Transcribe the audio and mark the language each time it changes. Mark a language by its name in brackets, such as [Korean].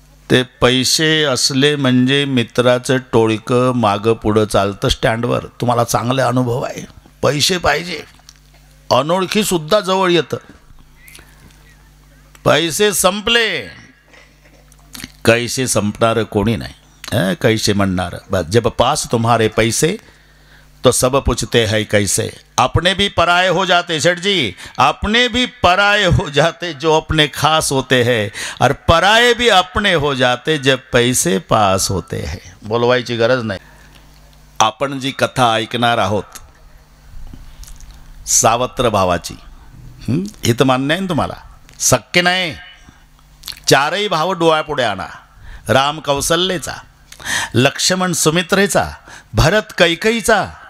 [Marathi] ते पैसे असले म्हणजे मित्राचं टोळकं मागं पुढं चालतं स्टँडवर. तुम्हाला चांगले अनुभव आहे. पैसे पाहिजे, अनोळखी सुद्धा जवळ येतं. पैसे संपले, कैसे संपणार कोणी नाही. कैसे म्हणणार. [Hindi] जब पास तुम्हारे पैसे तो सब पूछते हैं कैसे. अपने भी पराये हो जाते सेठ जी, अपने भी पराये हो जाते जो अपने खास होते हैं, और पराये भी अपने हो जाते जब पैसे पास होते हैं. [Marathi] बोलवायची गरज नाही. आपण जी कथा ऐकणार आहोत सावत्र भावाची, हे तर मान्य आहे ना तुम्हाला? शक्य नाही. 4ही भाव डोळ्यापुढे आणा. राम कौशल्येचा, लक्ष्मण सुमित्रेचा, भरत कैकईचा.